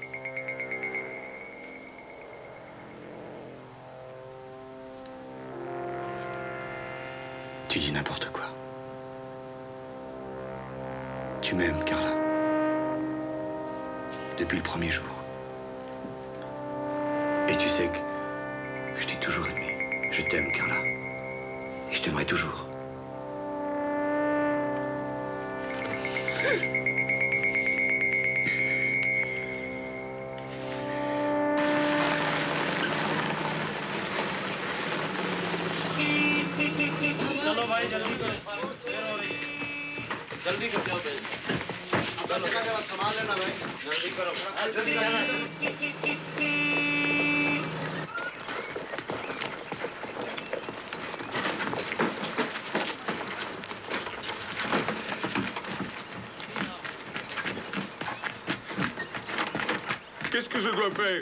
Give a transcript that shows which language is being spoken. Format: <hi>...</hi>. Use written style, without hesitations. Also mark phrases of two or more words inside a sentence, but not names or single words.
<fr>Tu dis n'importe quoi. Tu m'aimes, Carla. Depuis le premier jour. Et tu sais que je t'ai toujours aimé. Je t'aime, Carla. Et je t'aimerai toujours.</fr> <hi>चलो भाई जल्दी करो देर हो रही है जल्दी कर जाओ जल्दी जरा सामान लेना भाई जल्दी करो जल्दी करना</hi> <fr>Qu'est-ce que je dois faire?</fr>